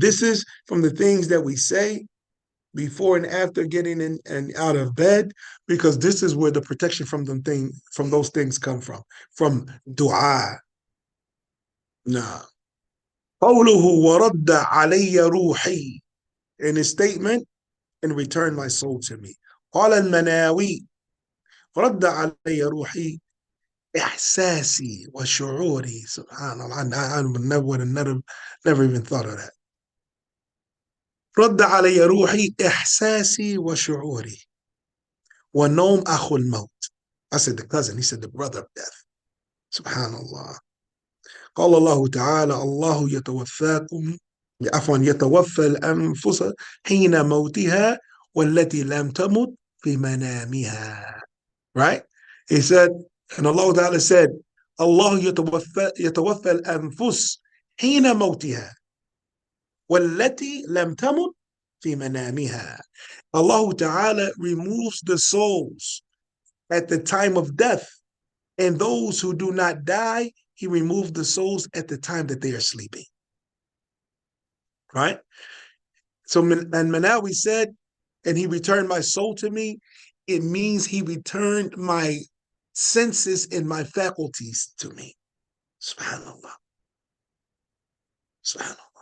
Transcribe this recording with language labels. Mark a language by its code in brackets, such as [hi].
[en] This is from the things that we say before and after getting in and out of bed, because this is where the protection from those things come from dua. Nah. [ar] قوله ورد علي روحي, [en] in his statement, and returned my soul to me. [ar] قال المناوي رد علي روحي إحساسي وشعوري. [en] سبحان الله, I never even thought of that. [ar] رد علي روحي إحساسي وشعوري والنوم أخو الموت. [en] I said the cousin, he said the brother of death. Subhanallah. [ar] قال الله تعالى الله يتوفاكم عفوا يتوفى الأنفس حين موتها والتي لم تمت في منامها. [en] Right? He said, and Allah Ta'ala said, Allah [ar] يتوفى الأنفس حين موتها والتي لم تمت في منامها. [en] Allah Ta'ala removes the souls at the time of death, and those who do not die, he removes the souls at the time that they are sleeping. Right? So, and Manawi said, and he returned my soul to me, it means he returned my senses and my faculties to me. Subhanallah. Subhanallah.